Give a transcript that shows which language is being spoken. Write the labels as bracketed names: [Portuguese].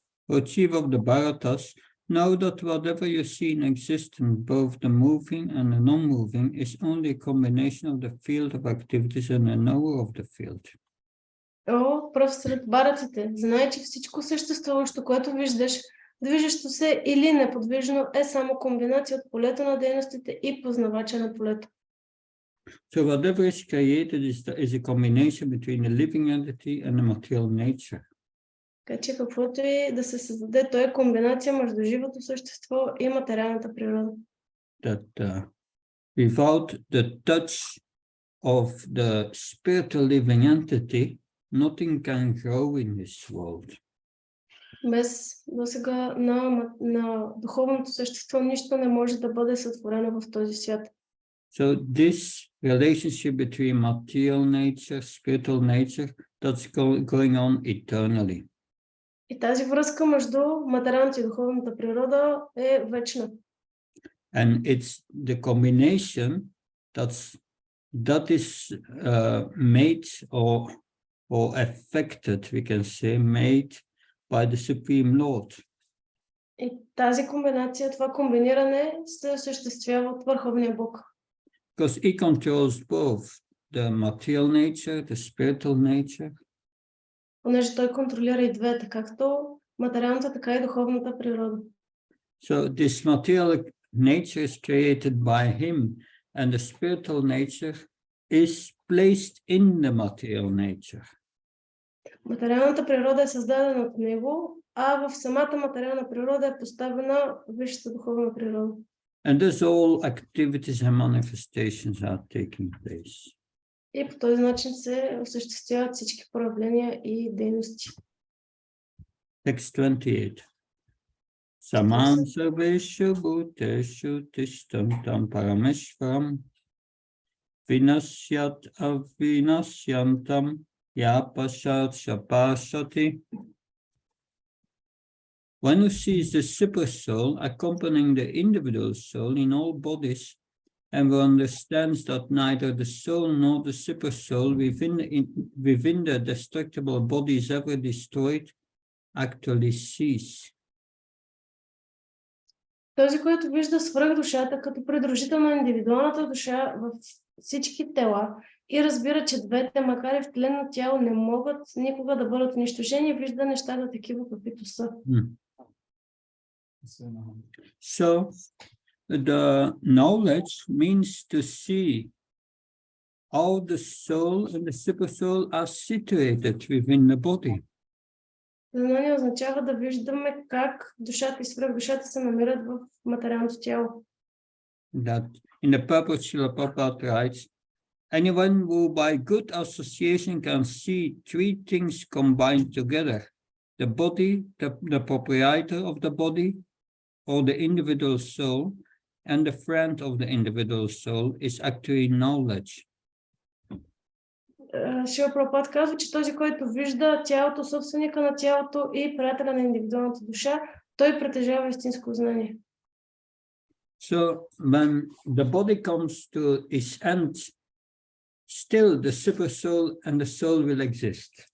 [English] O chief of the Bharatas, know that whatever you see in existence, both the moving and the non-moving, is only a combination of the field of activities and the knower of the field. [Bulgarian] О, пръв сред бараците, знай, че всичко съществуващо, което виждаш, движещо се или неподвижно, е само комбинация от полето на дейностите и познавача на полето. [English] So whatever is created is a combination between the living entity and the material nature. [Bulgarian] Така че каквото и да се създаде, то е комбинация между живото същество и материалната природа. [English] That without the touch of the spiritual living entity, nothing can grow in this world. [Bulgarian] Без досега на духовното същество нищо не може да бъде сътворено в този свят. [English] So this relationship between material nature, spiritual nature, that's going on eternally. [Bulgarian] И тази връзка между материалната и духовната природа е вечна. [English] And it's the combination that is made or affected, we can say, made by the Supreme Lord. [Bulgarian] И тази комбинация, това комбиниране се осъществява от Върховния Бог. [English] Because he controls both the material nature, the spiritual nature. [Bulgarian] Понеже той контролира и двете, както материалната, така и духовната природа. [English] So this material nature is created by him, and the spiritual nature is placed in the material nature. [Bulgarian] Материалната природа е създадена от него, а в самата материална природа е поставена висшата духовна природа. [English] And thus all activities and manifestations are taking place. [Bulgarian] И по този начин се осъществяват всички проявления и дейности. [English] Text 28. [Sanskrit] Saman sarveshu bhuteshu tishtantam parameshvaram vinasyat avinasyantam yapashat shapashati. [English] One who sees the super soul accompanying the individual soul in all bodies, and who understands that neither the soul nor the super soul within the destructible body is ever destroyed, actually sees. [Bulgarian] Този, който вижда свръхдушата като придружител на индивидуалната душа във всички тела и разбира, че двете, макар и в тленно тяло, не могат никога да бъдат унищожени, вижда нещата такива, каквито са. [English] So, the knowledge means to see how the soul and the super soul are situated within the body. [Bulgarian] Знание означава да виждаме как душата и свръхдушата се намират в материалното тяло. [English] That in the purport, Srila Prabhupada writes, anyone who by good association can see three things combined together, the body, the proprietor of the body, or the individual soul, and the friend of the individual soul is actually knowledge. [Bulgarian] Шрила Прабхупада казва, че този, който вижда тялото, собственика на тялото и приятеля на индивидуалната душа, той притежава истинско знание. [English] So when the body comes to its end, still the super soul and the soul will exist.